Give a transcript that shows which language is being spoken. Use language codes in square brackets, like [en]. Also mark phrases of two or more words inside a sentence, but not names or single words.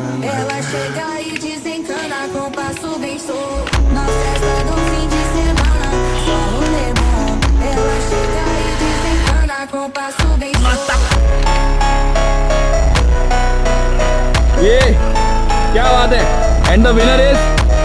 [pt] Ela chega e desencana com passo bem solto. Na festa do fim de semana, só um rolê bom. Ela chega e desencana com passo bem solto. [hi] ये क्या बात है [en] and the winner is